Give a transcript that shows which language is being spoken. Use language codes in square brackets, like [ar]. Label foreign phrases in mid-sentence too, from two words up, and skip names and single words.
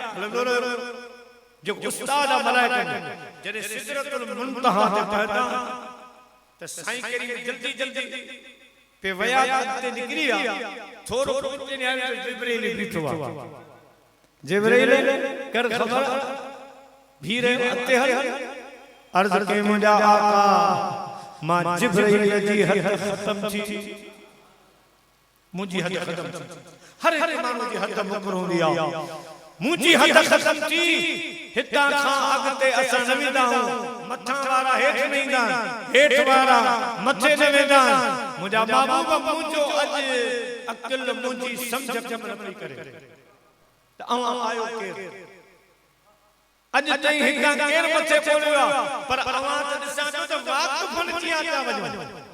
[sd] जो उस्ताद मलाइका जॾहिं सिदरतुल मुंतहा ते पहुता त साईं करीम जल्दी जल्दी पे वया ते निकरी विया थोरो कुझु ने आयो जिब्रील बीठो आहे जिब्रील कर खबर भीरे अते हल अर्ज के मुंहिंजा आका मां जिब्रील जी हद ख़त्म थी मुंहिंजी हद ख़त्म थी हर माण्हू जी हद मुकर हूंदी आहे मुंहिंजी हद ख़त्म थी हितां खां अॻिते असां न वेंदा आहियूं मथां वारा हेठि न ईंदा हेठि वारा मथे न वेंदा मुंहिंजा महबूब मुंहिंजो अॼु अक़ल मुंहिंजी सम्झ कम न पई करे त अवां आयो केरु अॼु ताईं हितां केरु मथे पहुलियो आहे पर अवां त ॾिसां थो त वाक़फ़न थी था वञो